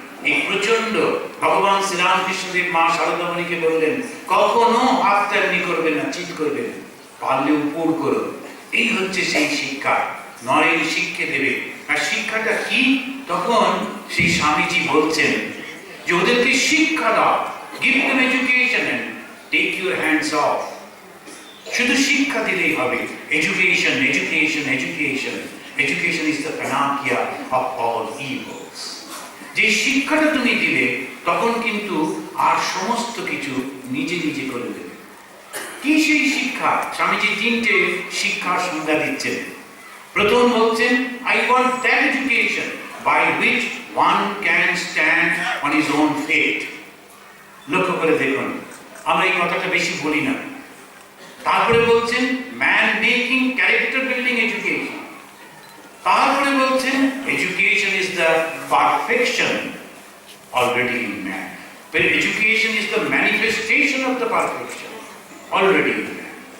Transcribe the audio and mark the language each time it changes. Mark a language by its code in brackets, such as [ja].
[bn] এই প্রচন্ড ভগবান শ্রীরামকৃষ্ণদেব মা শারদামণিকে বললেন, কখনো হাত তেমনি করবে না, চিৎ করবে না, পারলে উপর করো। এই হচ্ছে সেই শিক্ষা, নরেন শিক্ষা দেবে। আর শিক্ষাটা কি? তখন সেই স্বামীজি বলছেন যে ওদেরকে শিক্ষা দাও, [en] give them education and take your hands off। [bn] শুধু শিক্ষা দিলেই হবে। Education, education, education. [en] Education is the panacea of all evils। [bn] যে শিক্ষাটা তুমি দিলে তখন কিন্তু আর সমস্ত কিছু নিজে নিজে করে দেবে। কি সেই শিক্ষা? স্বামীজি তিনটে শিক্ষার সংজ্ঞা দিচ্ছেন। প্রথম বলছেন, [en] I want that education by which one can stand on his own feet। [bn] লক্ষ্য করে দেখুন, আমরা এই কথাটা বেশি বলি না। তারপরে বলছেন [en] Man making character building education. তারপরে বলছেন education is the perfection already in man. Education is the manifestation of the perfection already in man.